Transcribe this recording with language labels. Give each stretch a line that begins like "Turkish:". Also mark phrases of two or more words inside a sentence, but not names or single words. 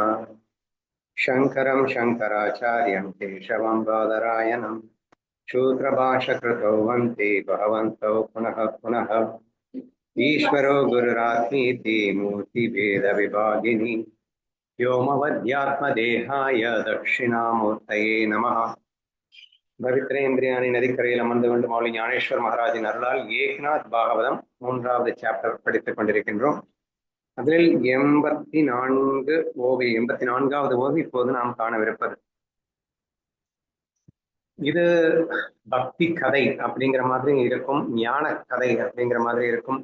Sanskrit: शङ्करं शङ्कराचार्यं केशवं बादरायणं शूद्रभाषकृतौ वन्दे भगवन्तौ पुनः पुनः। ईश्वरो गुरुरात्मीति मूर्तिभेदविभागिनि व्योमवद्यात्मदेहाय दक्षिणामूर्तये नमः।
Tamil: பவித்ரேந்திரியானி நதிக்கரையில் அமர்ந்து கொண்டு மௌலி ஞானேஸ்வர் மகாராஜின் அருளால் ஏக்நாத் பாகவதம் 3வது சாப்டர் படித்துக் கொண்டிருக்கின்றோம். அதில் 84வது ஓவி இப்போது நாம் காணவிருப்பது. இது பக்தி கதை அப்படிங்கிற மாதிரி இருக்கும், ஞான கதை அப்படிங்கிற மாதிரி இருக்கும்.